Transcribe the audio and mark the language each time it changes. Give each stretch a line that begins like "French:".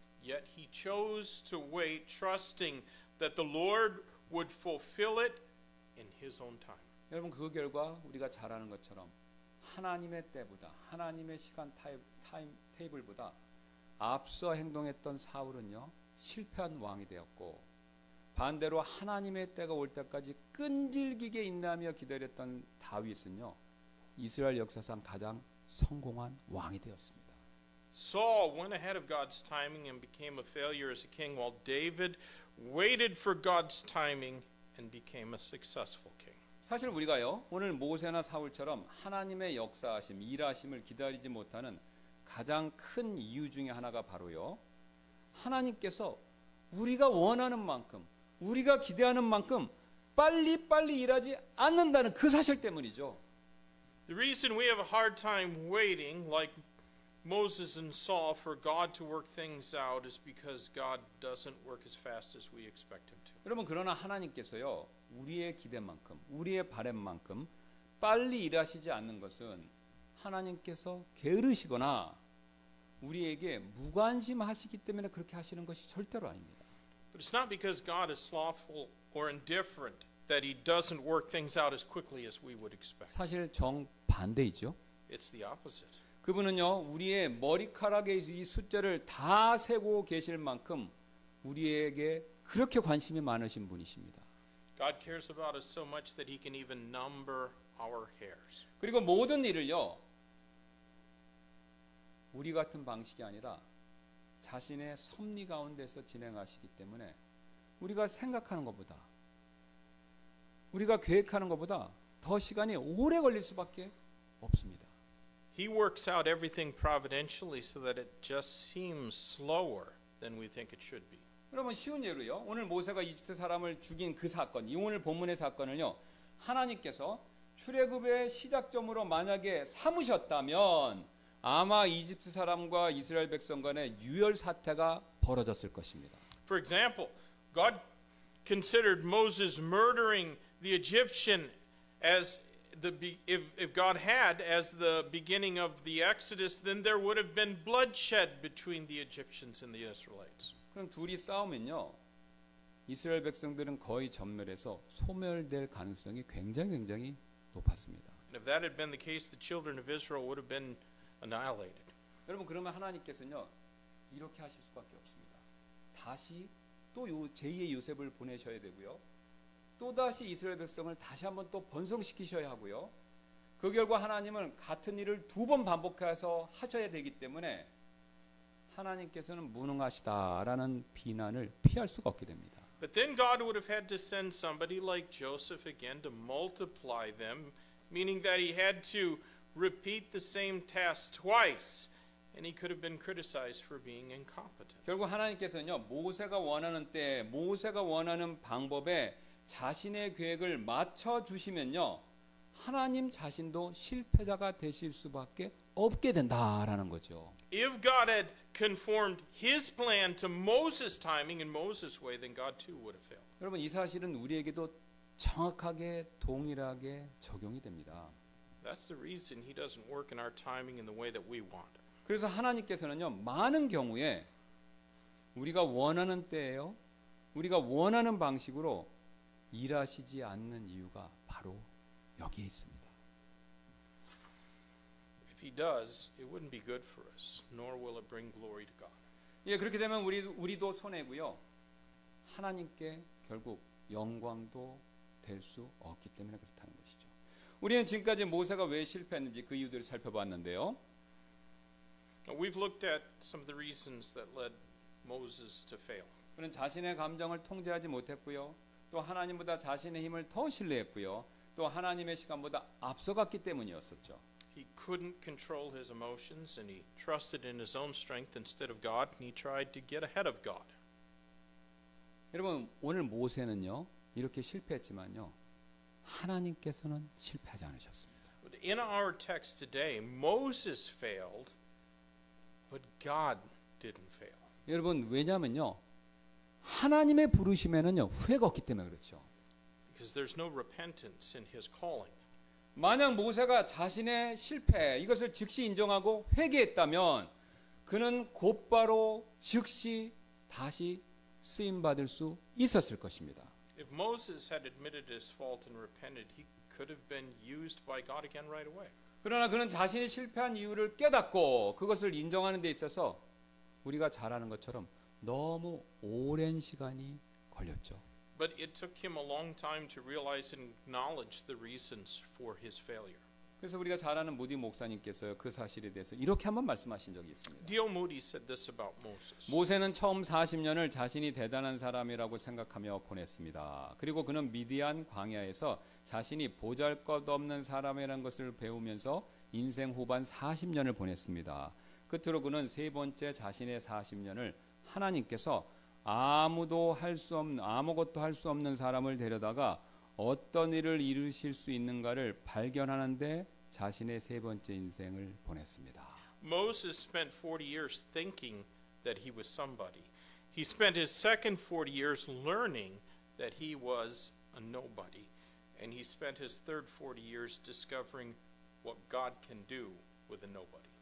English: Yet he chose to wait, trusting that the Lord would fulfill it in his own time.
Korean: 여러분 그 결과 우리가 잘 아는 것처럼 하나님의 때보다 하나님의 시간 테이블보다 앞서 행동했던 사울은요 실패한 왕이 되었고 반대로 하나님의 때가 올 때까지 끈질기게 인내하며 기다렸던 다윗은요 이스라엘 역사상 가장 성공한 왕이 되었습니다.
English: Saul went ahead of God's timing and became a failure as a king, while David waited for God's timing and became a successful king.
Korean: 사실 우리가요 오늘 모세나 사울처럼 하나님의 역사하심, 일하심을 기다리지 못하는 가장 큰 이유 중에 하나가 바로요 하나님께서 우리가 원하는 만큼, 우리가 기대하는 만큼 빨리빨리 일하지 않는다는 그 사실 때문이죠.
English: The reason we have a hard time waiting, like Moses and Saul, for God to work things out is because God doesn't work as fast as we expect Him to.
Korean: 여러분 그러나 하나님께서요 우리의 기대만큼, 우리의 바램만큼 빨리 일하시지 않는 것은 하나님께서 게으르시거나 우리에게 무관심하시기 때문에 그렇게 하시는 것이 절대로 아닙니다.
English: But it's not because God is slothful or indifferent that He doesn't work things out as quickly as we would expect.
Korean: 사실 정반대이죠.
English: It's the opposite.
Korean: 그분은요 우리의 머리카락의 이 숫자를 다 세고 계실 만큼 우리에게 그렇게 관심이 많으신 분이십니다.
English: God cares about us so much that He can even number our hairs.
Korean: 그리고 모든 일을요 우리 같은 방식이 아니라 자신의 섭리 가운데서 진행하시기 때문에 우리가 생각하는 것보다 우리가 계획하는 것보다 더 시간이 오래 걸릴 수밖에 없습니다.
English: He works out everything providentially so that it just seems slower than we think it should be.
Korean: 여러분 쉬운 예로요. 오늘 모세가 이집트 사람을 죽인 그 사건, 이 오늘 본문의 사건을요. 하나님께서 출애굽의 시작점으로 만약에 삼으셨다면 아마 이집트 사람과 이스라엘 백성 간의 유혈 사태가 벌어졌을 것입니다.
English: For example, God considered Moses murdering the Egyptian as if God had as the beginning of the Exodus, then there would have been bloodshed between the Egyptians and the Israelites.
Korean: 그럼 둘이 싸우면요. 이스라엘 백성들은 거의 전멸해서 소멸될 가능성이 굉장히 높았습니다.
English: And if that had been the case, the children of Israel would have been annihilated.
Korean: 여러분 그러면 하나님께서는요. 이렇게 하실 수밖에 없습니다. 다시 또 제2의 요셉을 보내셔야 되고요. 또다시 이스라엘 백성을 다시 한번 또 번성시키셔야 하고요. 그 결과 하나님은 같은 일을 두 번 반복해서 하셔야 되기 때문에 하나님께서는 무능하시다라는 비난을 피할 수가 없게 됩니다.
English: But then God would have had to send somebody like Joseph again to multiply them, meaning that he had to repeat the same task twice, and he could have been criticized for being incompetent.
Korean: 결국 하나님께서는요. 모세가 원하는 때, 모세가 원하는 방법에 자신의 계획을 맞춰 주시면요. 하나님 자신도 실패자가 되실 수밖에 없게 된다라는 거죠.
English: If God had conformed his plan to Moses' timing and Moses' way, then God too would have failed.
Korean: 여러분 이 사실은 우리에게도 정확하게 동일하게 적용이 됩니다.
English: That's the reason he doesn't work in our timing in the way that we want.
Korean: 그래서 하나님께서는요. 많은 경우에 우리가 원하는 때에요. 우리가 원하는 방식으로 일하시지 않는 이유가 바로 여기에 있습니다.
English: If he does, it wouldn't be good for us, nor will it bring glory to God.
Korean: 예, 그렇게 되면 우리도 손해고요. 하나님께 결국 영광도 될 수 없기 때문에 그렇다는 것이죠. 우리는 지금까지 모세가 왜 실패했는지 그 이유들을 살펴봤는데요.
English: We've looked at some of the reasons that led Moses to fail.
Korean: 그는 자신의 감정을 통제하지 못했고요. 또 하나님보다 자신의 힘을 더 신뢰했고요. 또 하나님의 시간보다 앞서갔기 때문이었었죠.
English: He couldn't control his emotions and he trusted in his own strength instead of God and he tried to get ahead of God.
Korean: 여러분 오늘 모세는요. 이렇게 실패했지만요. 하나님께서는 실패하지 않으셨습니다.
English: But in our text today, Moses failed, but God didn't fail.
Korean: 여러분 왜냐면요. 하나님의 부르심에는요. 후회가 없기 때문에 그렇죠.
English: Because there's no repentance in his calling.
Korean: 만약 모세가 자신의 실패 이것을 즉시 인정하고 회개했다면 그는 곧바로 즉시 다시 쓰임 받을 수 있었을 것입니다.
English: If Moses had admitted his fault and repented, he could have been used by God again right away.
Korean: 그러나 그는 자신이 실패한 이유를 깨닫고 그것을 인정하는 데 있어서 우리가 잘 아는 것처럼 너무 오랜 시간이 걸렸죠.
English: But it took him a long time to realize and acknowledge the reasons for his failure.
Korean: 그래서 우리가 잘 아는 무디 목사님께서 그 사실에 대해서 이렇게 한번 말씀하신 적이 있습니다.
English: D.L. Moody said this about Moses.
Korean: 모세는 처음 40년을 자신이 대단한 사람이라고 생각하며 보냈습니다. 그리고 그는 미디안 광야에서 자신이 보잘것없는 사람이라는 것을 배우면서 인생 후반 40년을 보냈습니다. 끝으로 그는 세 번째 자신의 40년을 하나님께서 아무것도 할 수 없는 사람을 데려다가 어떤 일을 이루실 수 있는가를 발견하는데 자신의 세 번째 인생을 보냈습니다.
English: Moses spent 40 years thinking that he was somebody. He spent his second 40 years learning that he was a nobody. And he spent his third 40 years discovering what God can do with a nobody.